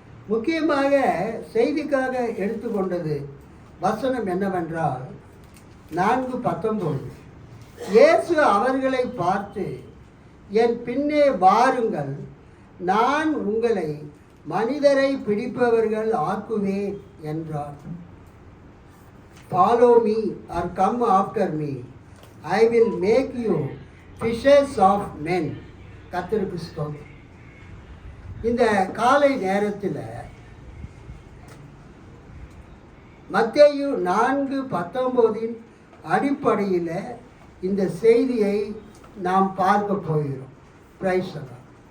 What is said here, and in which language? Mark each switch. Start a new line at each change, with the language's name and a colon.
Tamil: முக்கியமாக செய்திக்காக எடுத்துக்கொண்டது வசனம் என்னவென்றால் 4:19. இயேசு அவர்களை பார்த்து, என் பின்னே வாருங்கள், நான் உங்களை மனிதரை பிடிப்பவர்கள் ஆக்குவேன் என்றார்.
English: Follow me or come after me, I will make you fishers of men.
Tamil: கர்த்தருக்கு ஸ்தோத்திரம். இந்த காலை நேரத்தில் மத்தேயு 4:19 அடிப்படையில் இந்த செய்தியை நாம் பார்க்க போகிறோம்.
English: Praise the Lord.